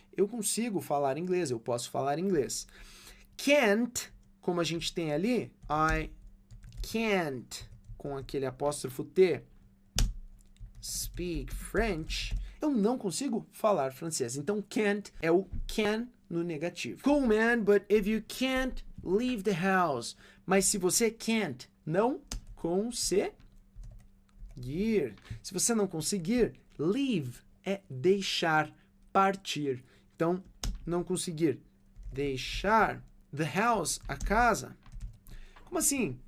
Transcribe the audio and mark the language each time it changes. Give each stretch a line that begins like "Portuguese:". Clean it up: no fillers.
Portuguese: Eu consigo falar inglês, eu posso falar inglês. Can't, como a gente tem ali,
English: I can't,
Portuguese: com aquele apóstrofo T,
English: speak French,
Portuguese: eu não consigo falar francês. Então, can't é o can no negativo.
English: Cool, man, but if you can't leave the house.
Portuguese: Mas se você can't, não conseguir. Se você não conseguir, leave é deixar, partir. Então, não conseguir deixar
English: the house,
Portuguese: a casa. Como assim?